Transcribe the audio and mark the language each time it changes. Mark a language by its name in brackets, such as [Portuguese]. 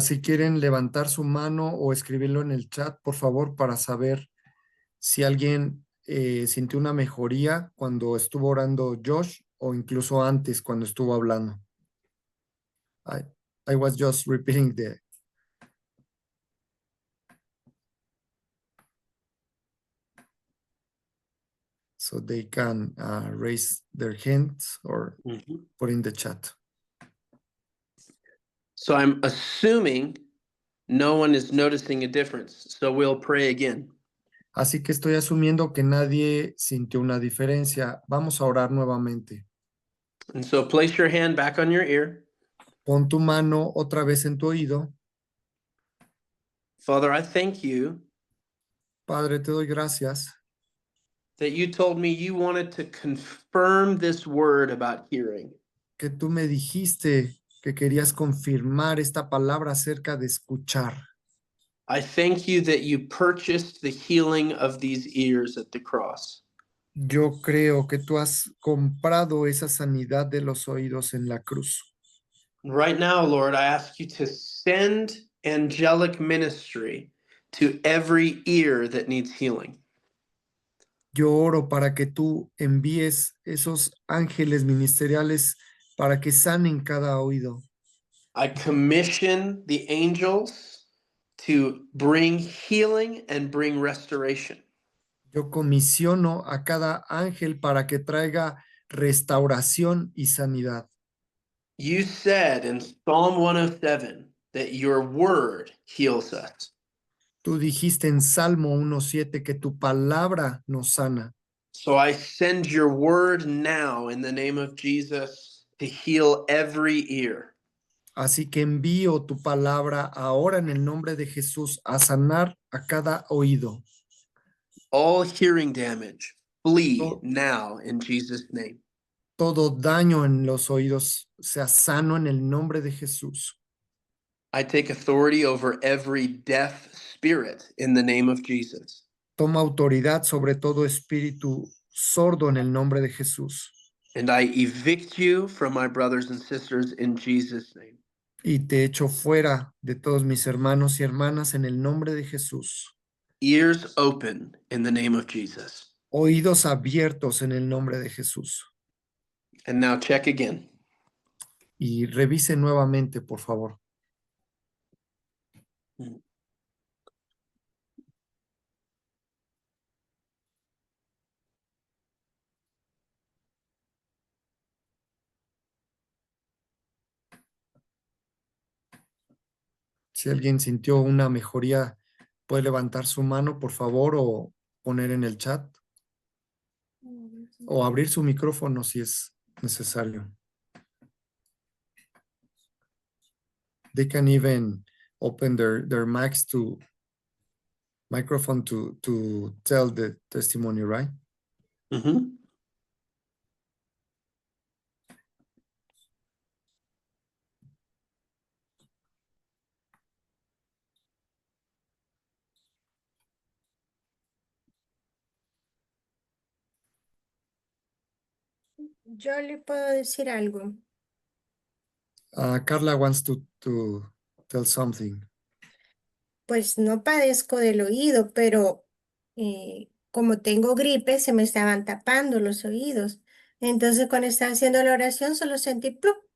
[Spanish] Si quieren levantar su mano o escribirlo en el chat, por favor, para saber si alguien sintió una mejoría cuando estuvo orando Josh o incluso antes cuando estuvo hablando. [English] I was just repeating the. So they can raise their hands or put in the chat. So I'm assuming no one is noticing a difference. So we'll pray again. [Spanish] Así que estoy asumiendo que nadie sintió una diferencia. Vamos a orar nuevamente. [English] And so place your hand back on your ear. [Spanish] Pon tu mano otra vez en tu oído. [English] Father, I thank you [Spanish] Padre, te doy gracias [English] that you told me you wanted to confirm this word about hearing. [Spanish] que tú me dijiste que querías confirmar esta palabra acerca de escuchar. [English] I thank you that you purchased the healing of these ears at the cross. [Spanish] Yo creo que tú has comprado esa sanidad de los oídos en la cruz. [English] Right now, Lord, I ask you to send angelic ministry to every ear that needs healing. [Spanish] Yo oro para que tú envíes esos ángeles ministeriales para que sanen cada oído. [English] I commission the angels to bring healing and bring restoration. [Spanish] Yo comisiono a cada ángel para que traiga restauración y sanidad. [English] You said in Psalm 107 that your word heals us. [Spanish] Tú dijiste en Salmo 1:7 que tu palabra nos sana. [English] So I send your word now in the name of Jesus to heal every ear. [Spanish] Así que envío tu palabra ahora en el nombre de Jesús a sanar a cada oído. [English] All hearing damage, flee To- now in Jesus' name. [Spanish] Todo daño en los oídos sea sano en el nombre de Jesús. [English] I take authority over every deaf spirit in the name of Jesus. [Spanish] Toma autoridad sobre todo espíritu sordo en el nombre de Jesús. [English] And I evict you from my brothers and sisters in Jesus' name. [Spanish] Y te echo fuera de todos mis hermanos y hermanas en el nombre de Jesús. [English] Ears open in the name of Jesus. [Spanish] Oídos abiertos en el nombre de Jesús. [English] And now check again. [Spanish] Y revise nuevamente, por favor. Si alguien sintió una mejoría, puede levantar su mano, por favor, o poner en el chat, o abrir su micrófono si es necesario. [English] They can even open their mics to microphone to tell the testimony, right? Mhm. [Spanish] Yo le puedo decir algo. [English] Carla wants to tell something. [Spanish] Pues no padezco del oído, pero como tengo gripe, se me estaban tapando los oídos. Entonces, cuando estaba haciendo la oración, solo sentí ¡plup!